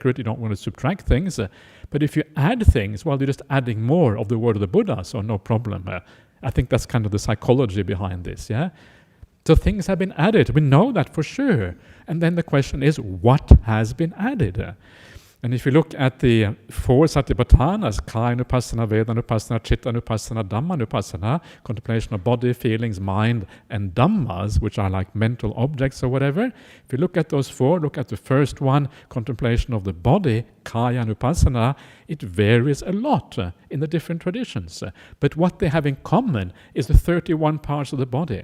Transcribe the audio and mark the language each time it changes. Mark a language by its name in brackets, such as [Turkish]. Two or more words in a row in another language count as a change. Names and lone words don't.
[English] You don't want to subtract things. But if you add things, well, you're just adding more of the word of the Buddha, so no problem. I think that's kind of the psychology behind this, So things have been added. We know that for sure. And then the question is, what has been added? And if you look at the 4 satipatthanas, [Pali] Kaya-nupassana, Veda-nupassana, Chitta-nupassana, Dhamma-nupassana, [English] contemplation of body, feelings, mind, and Dhammas, which are like mental objects or whatever, if you look at those 4, look at the first one, contemplation of the body, Kaya-nupassana, it varies a lot in the different traditions. But what they have in common is the 31 parts of the body.